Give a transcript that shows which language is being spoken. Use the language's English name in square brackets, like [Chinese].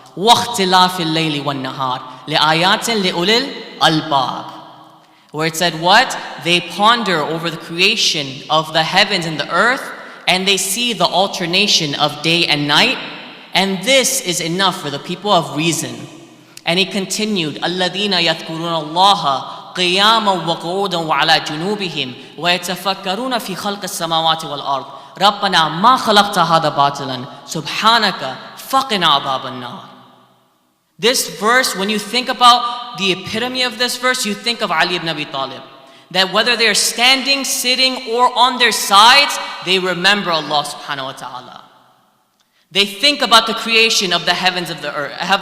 [Arabic] وَاخْتِلَافِ اللَّيْلِ وَالنَّهَارِ لِآيَاتٍ لِأُولِي الْأَلْبَابِ. [English] Where it said what? They ponder over the creation of the heavens and the earth, and they see the alternation of day and night, and this is enough for the people of reason. And he continued, [Arabic] الَّذِينَ يَذْكُرُونَ اللَّهَ قِيَامًا وَقُعُودًا وَعَلَى جُنُوبِهِمْ وَيَتَفَكَّرُونَ فِي خَلْقِ السَّمَاوَاتِ وَالْأَرْضِ رَبَّنَا مَا خَلَقْتَ هَذَا بَاطِلًا سُبْحَانَكَ فَقِنَا عَذَابَ النَّارِ. [English] This verse, when you think about the epitome of this verse, you think of Ali ibn Abi Talib. That whether they're standing, sitting, or on their sides, they remember Allah subhanahu wa ta'ala. They think about the creation of the heavens and the earth.